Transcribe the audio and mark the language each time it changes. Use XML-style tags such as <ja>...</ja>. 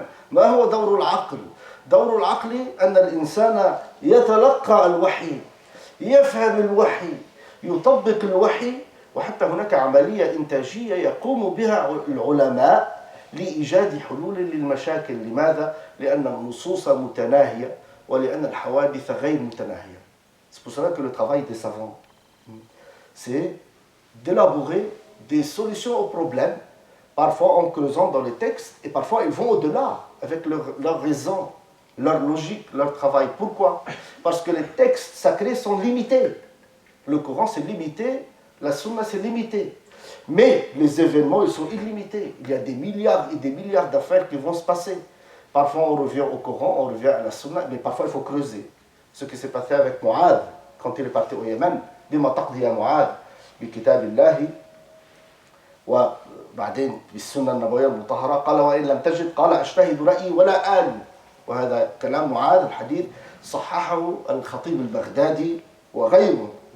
<ar>ما هو دور العقل؟ دور العقل أن الإنسان يتلقى الوحي، يفهم الوحي، يطبق الوحي، وحتى هناك عملية إنتاجية يقوم بها العلماء لإيجاد حلول للمشاكل. لماذا؟ لأن النصوص متناهية ولأن الحوادث غير متناهية.</ar> <fr>C'est pour cela que le travail des savants, c'est d'élaborer des solutions aux problèmes, parfois en creusant dans les textes, et parfois ils vont au-delà avec leur raison, leur logique, leur travail. Pourquoi? Parce que les textes sacrés sont limités. Le Coran c'est limité, la Sunna c'est limité. Mais les événements, ils sont illimités. Il y a des milliards et des milliards d'affaires qui vont se passer. Parfois on revient au Coran, on revient à la Sunna, mais parfois il faut creuser. Ce qui s'est passé avec Mu'adh, quand il est parti au Yémen,</fr> <ar>بما تقضي يا معاذ بكتاب الله بعدين بالسنة النبوية المطهرة قال وإن لم تجد قال أجتهد رأيي ولا آل. وهذا كلام معاذ الحديث صححه الخطيب البغدادي وغيره.</ar>